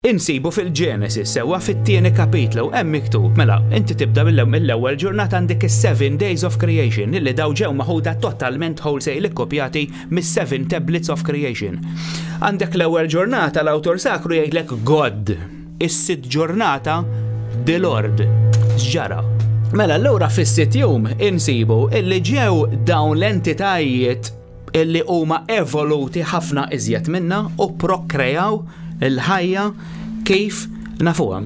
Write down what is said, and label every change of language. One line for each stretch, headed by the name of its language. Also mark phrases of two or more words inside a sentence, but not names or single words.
Maltese: insibu fil-Genesis sewa fit-tieni kapitlu hemm miktub. Mela, inti tibda mill-ewwel ġurnata għandek is-7
English: days of creation
Maltese: illi daw ġew maħuda totalment wholesale ikkopjati mis-7
English: tablets of creation.
Maltese: Għandek l-ewwel ġurnata l-awtor sakru jgħidlek God, is-sitt ġurnata
English: the Lord.
Maltese: X'ġara? Mela allura fis-sitt jum insibu illi ġew dawn l-entitajiet illi huma evoluti ħafna iżjed minna u prokrejaw il-ħajja kif nafuhom.